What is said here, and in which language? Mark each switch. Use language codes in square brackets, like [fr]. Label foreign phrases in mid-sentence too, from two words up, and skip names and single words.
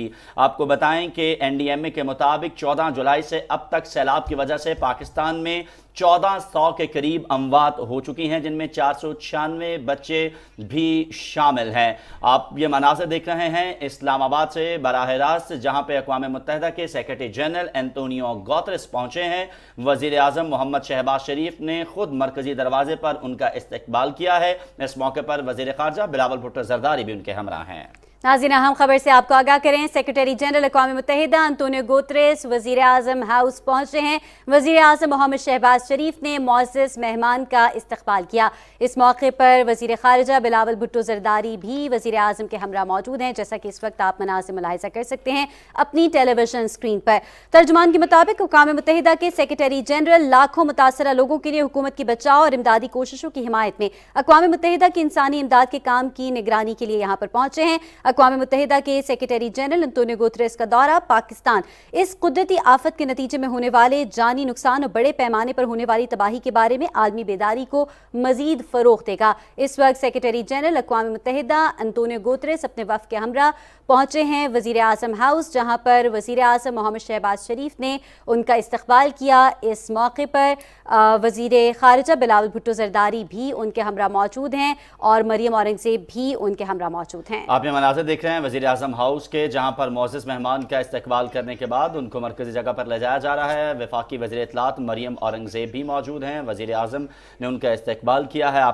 [ur] آپ کو بتائیں کہ NDMA کے مطابق 14 جولائی سے اب تک سیلاب کی وجہ سے پاکستان میں 1400 کے قریب اموات ہو چکی ہیں، جن میں 496 بچے بھی شامل ہیں. آپ یہ مناظر دیکھ رہے ہیں اسلام آباد سے براہ راست، جہاں پہ اقوام متحدہ کے [en] Secretary General [ur] انتونیو گوتیرس پہنچے ہیں. وزیر اعظم محمد شہباز شریف نے خود مرکزی دروازے پر ان کا استقبال کیا ہے. اس موقع پر وزیر خارجہ بلاول بھٹو زرداری بھی ان کے ہمراہ ہیں. ناظرین، اہم خبر سے آپ کو آگاہ کریں. [en] Secretary General [ur] اقوام متحدہ انتونیو گوتیرس وزیر اعظم ہاؤس پہنچے ہیں. وزیر اعظم محمد شہباز شریف نے معزز مہمان کا استقبال کیا. اس موقع پر وزیر خارجہ بلاول بھٹو زرداری بھی وزیر اعظم کے ہمراہ موجود ہیں، جیسا کہ اس وقت آپ مناظر ملاحظہ کر سکتے ہیں اپنی [en] television screen [ur] پر. ترجمان کے مطابق اقوام متحدہ کے [en] Secretary General [ur] لاکھوں متاثرہ لوگوں کے لیے حکومت کی بچاؤ اور امدادی کوششوں کی حمایت میں اقوام متحدہ کی انسانی امداد کے کام کی نگرانی کے لیے یہاں پر پہنچے ہیں. اقوام متحدہ کے [en] Secretary General [ur] انتونیو گوتیرس کا دورہ پاکستان اس قدرتی آفت کے نتیجے میں ہونے والے جانی نقصان اور بڑے پیمانے پر ہونے والی تباہی کے بارے میں عالمی بیداری کو مزید فروغ دے گا. اس وقت [en] Secretary General [ur] اقوام متحدہ انتونیو گوتیرس اپنے وفد کے ہمراہ پہنچے ہیں وزیر اعظم ہاؤس، جہاں پر وزیر اعظم محمد شہباز شریف نے ان کا استقبال کیا. اس موقع پر وزیر خارجہ بلاول بھٹو زرداری بھی ان کے ہمراہ موجود ہیں اور مریم اورنگزیب بھی ان کے ہمراہ موجود ہیں. آپ یہ مناظر دیکھ رہے ہیں وزیر اعظم ہاؤس کے، جہاں پر معزز مہمان کا استقبال کرنے کے بعد ان کو مرکزی جگہ پر لے جایا جا رہا ہے. وفاقی وزیر اطلاعات مریم اورنگزیب بھی موجود ہیں۔ وزیر اعظم نے ان کا استقبال کیا ہے.